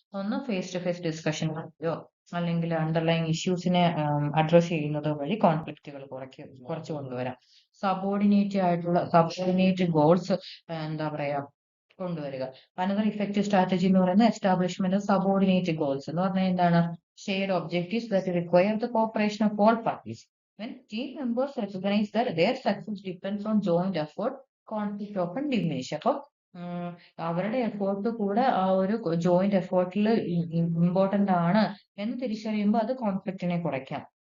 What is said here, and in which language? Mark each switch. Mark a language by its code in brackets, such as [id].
[ml] ഒന്ന്, face to face discussion അല്ലെങ്കിൽ underline ഇഷ്യൂസിനെ address ചെയ്യുന്നത് വഴി കോൺഫ്ലിക്റ്റുകൾ കുറച്ച് കൊണ്ടുവരാം. സബോർഡിനേറ്റ് ഗോൾസ് എന്താ പറയാ കൊണ്ടുവരിക. [en] another effective strategy [ml] എന്ന് പറയുന്നത് [en] Establishment of subordinate goals. [ml] എന്ന് പറഞ്ഞാൽ എന്താണ്? [en] Shared objectives that require the cooperation of all parties. When team members recognize that their success depends on joint effort, conflict often diminish. [ml] അപ്പം അവരുടെ എഫേർട്ട് കൂടെ ആ ഒരു ജോയിന്റ് എഫേർട്ടിൽ ഇമ്പോർട്ടന്റ് ആണ് എന്ന് തിരിച്ചറിയുമ്പോൾ അത് കോൺഫ്ലിക്റ്റിനെ കുറയ്ക്കാം.